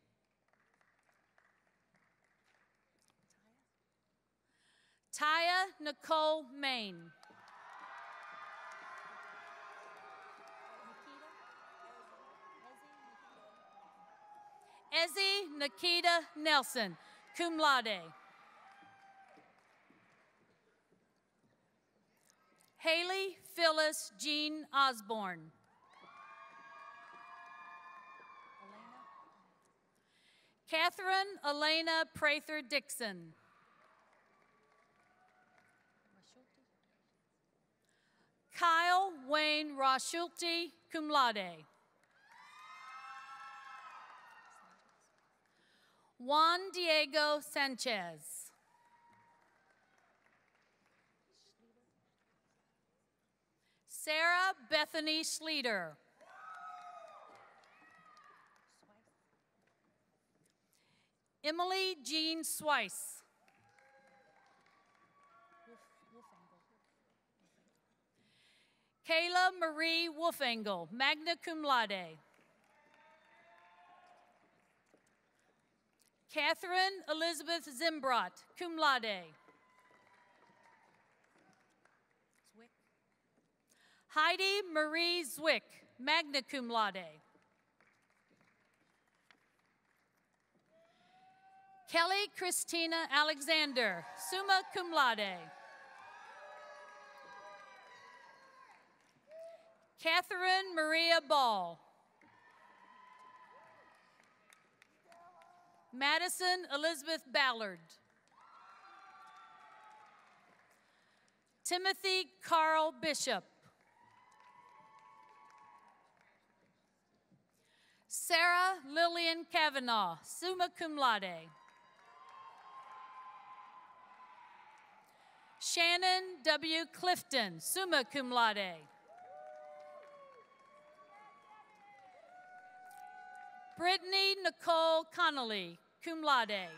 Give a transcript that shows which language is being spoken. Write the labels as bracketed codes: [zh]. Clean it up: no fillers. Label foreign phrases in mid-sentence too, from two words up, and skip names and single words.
[en] Taya Nicole Main. Ezzie Nikita Nelson, [la] cum laude. [en] Haley Phyllis Jean Osborne. Catherine Elena Prather Dixon. Kyle Wayne Roschulte, [la] cum laude. [en] Juan Diego Sanchez. Sarah Bethany Schleter. Emily Jean Swice. Kayla Marie Wolfengel, [la] magna cum laude. [en] Catherine Elizabeth Zimbrot, [la] cum laude. [en] Heidi Marie Zwick, [la] magna cum laude. [en] Kelly Christina Alexander, [la] summa cum laude. [en] Catherine Maria Ball. Madison Elizabeth Ballard. Timothy Carl Bishop. Sarah Lillian Kavanaugh, [la] summa cum laude. [en] Shannon W. Clifton, [la] summa cum laude. [en] Brittany Nicole Connolly, [la] cum laude.